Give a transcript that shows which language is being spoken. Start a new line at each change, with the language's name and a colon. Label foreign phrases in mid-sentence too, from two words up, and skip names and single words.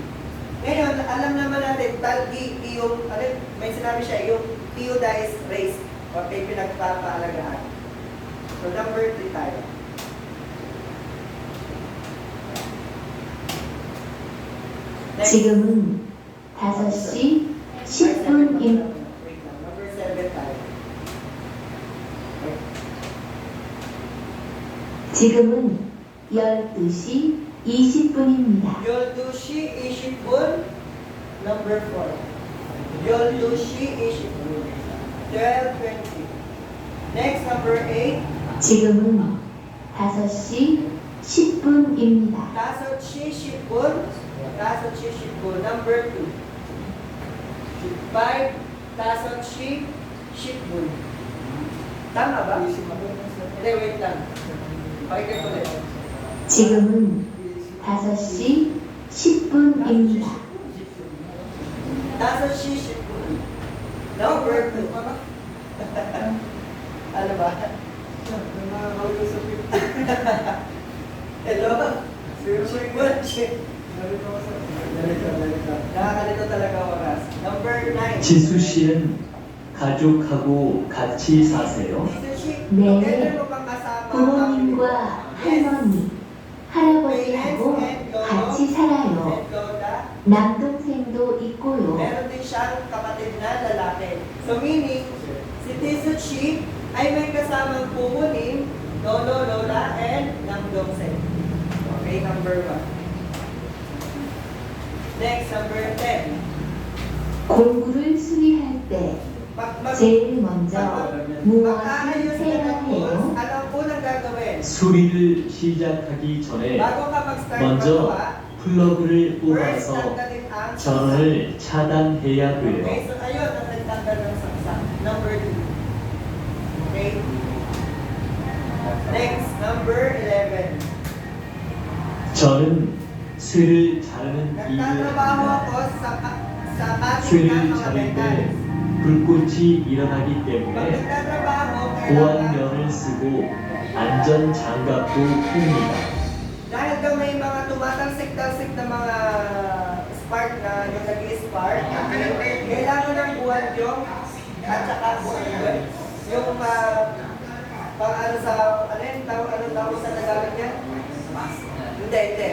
Filipino: Ngayon, alam naman natin, talgi, yung, may sinabi siya, yung
English: iodized race,
Filipino: okay, pinagpapaalagaan.
English: So number 3 tayo. Next.
Korean: 지금은 5시 10분입니다.
English: Number 7 tayo.
Korean: 지금은 12시 20분입니다. 12시 20분.
English: Number 4.
Korean: 12시 20분. 12:20.
English: Next, number 8.
Korean: 지금은 5시 10분입니다. 5시 10분. 5시 10분.
English: Number 2.
Korean: 5. 5시 10분.
Filipino: Tama ba? Hindi, wait lang. Pakikip ulit.
Korean: 지금은 5시 10분입니다. 5시 10분.
English: Number 2.
Filipino: Ano ba? Hello? Nakakalito talaga oras.
English: Number 9.
Korean: 지수 씨는 가족하고 같이 사세요? 네.
Filipino: together mo bang kasama ang
Korean: 부모님과
English: family?
Korean: 할머니, 할아버지하고 같이 살아요.
English: And Lola.
Korean: 남동생도 있고요.
Filipino: Meron din siyang kapatid na lalaki. So meaning, si Tisuchi ay may kasamang pumunim, lolo, lola,
English: and namdongsen. Okay, number 1. Next, number 10.
Korean: 공구를 수리할 때
Filipino: Pag mag-
Korean: 제일 먼저 무엇을
Filipino: Mag-aayos
Korean: 해야
Filipino: na ng goals.
Korean: 해요?
Filipino: Ano ang unang gagawin?
Korean: 수리를 시작하기 전에
Filipino: Bago ka mag-start
Korean: 먼저
Filipino: magawa,
Korean: 플러그를
English: first
Korean: 뽑아서
Filipino: tanggalin ang saksak.
Korean: 전원을 차단해야
English: Okay,
Korean: 돼요.
Filipino: so ayun ang nagtanggal ng saksak.
English: Number 2. Okay? Next, number 11.
Korean: 저는 쇠를 자르는
Filipino: Nagtatrabaho
Korean: 이유입니다.
Filipino: ako sa cutting ng
Korean: 쇠를
Filipino: mga
Korean: 자를 때
English: metals.
Korean: 불꽃이 일어나기
Filipino: Pag
Korean: 때문에
Filipino: nagtatrabaho, kailangan
Korean: 보안면을 쓰고 안전 장갑도 풉니다.
Filipino: dahil daw may mga tumatalsik-talsik na mga spark na yung nag-spark, kailangan ng buwan yung at saka buwan yung pang ano sa ano tawag sa Tagalog yan? Hindi.